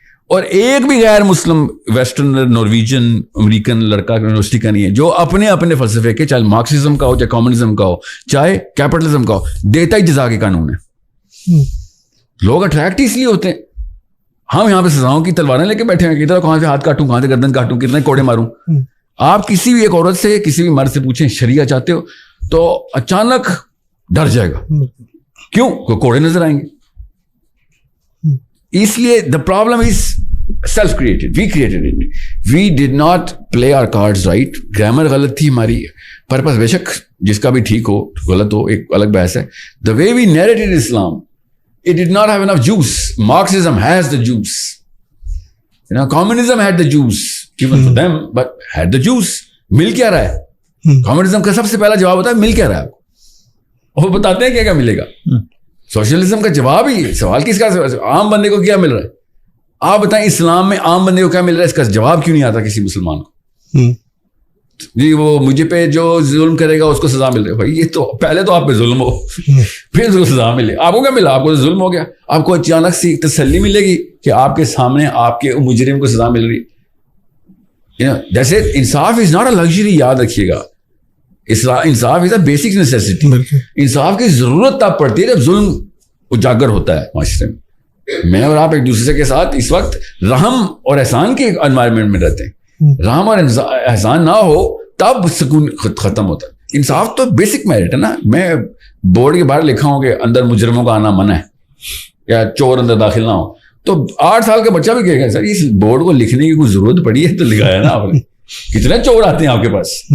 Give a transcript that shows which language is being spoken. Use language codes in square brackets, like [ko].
[ur] اور ایک بھی غیر مسلم ویسٹرن, نارویجن, امریکن لڑکا یونیورسٹی کا نہیں ہے جو اپنے اپنے فلسفے کے, چاہے مارکسزم کا ہو, چاہے کمیونزم کا ہو, چاہے کیپٹلزم کا ہو, دیتا ہی جزا کے قانون ہے. لوگ اٹریکٹ اس لیے ہوتے ہیں. ہم یہاں پہ سزاؤں کی تلواریں لے کے بیٹھے ہیں, کدھر کہاں سے ہاتھ کاٹوں, کہاں سے گردن کاٹوں, کتنے کوڑے ماروں. آپ کسی بھی ایک عورت سے, کسی بھی مرد سے پوچھیں شریعہ چاہتے ہو, تو اچانک ڈر جائے گا. کیوں؟ کوڑے نظر آئیں گے. اس لیے [en] The problem is self created, we created it, we did not play our cards right. [ur] Grammar غلط تھی ہماری, پرپس بے شک جس کا بھی ٹھیک ہو غلط ہو ایک الگ بحث ہے. [en] The way we narrated Islam, it did not have enough juice. Marxism has the juice. You know, communism had the juice given for them, but had the juice. [ur] مل کیا رہا ہے؟ کمیونزم کا سب سے پہلا جواب ہوتا ہے مل کیا رہا ہے آپ کو, اور وہ بتاتے ہیں کیا ملے گا. سوشلزم کا جواب ہی, سوال کس کا, عام بندے کو کیا مل رہا ہے. آپ بتائیں اسلام میں عام بندے کو کیا مل رہا ہے, اس کا جواب کیوں نہیں آتا کسی مسلمان کو. جی وہ مجھے پہ جو ظلم کرے گا اس کو سزا مل رہی ہے. بھائی یہ تو پہلے تو آپ پہ ظلم ہو, پھر اس کو سزا ملے. آپ کو کیا ملا, آپ کو ظلم ہو گیا, آپ کو اچانک سی تسلی ملے گی کہ آپ کے سامنے آپ کے مجرم کو سزا مل رہی. [en] جیسے انصاف is not a luxury, [ur] یاد رکھیے گا, [en] انصاف is a basic necessity. [ur] انصاف کی ضرورت تب پڑتی ہے جب ظلم اجاگر ہوتا ہے معاشرے میں. میں اور آپ ایک دوسرے کے ساتھ اس وقت رحم اور احسان کے انوائرمنٹ میں رہتے ہیں. رحم اور احسان نہ ہو تب سکون ختم ہوتا ہے. انصاف تو بیسک میرٹ ہے نا. میں بورڈ کے باہر لکھا ہوں کہ اندر مجرموں کا آنا منع ہے یا چور اندر داخل نہ ہو, تو 8 سال کا بچہ بھی کہے گا سر اس بورڈ کو لکھنے کی کوئی ضرورت پڑی ہے تو لکھایا نا آپ نے, کتنے چور آتے ہیں آپ کے پاس.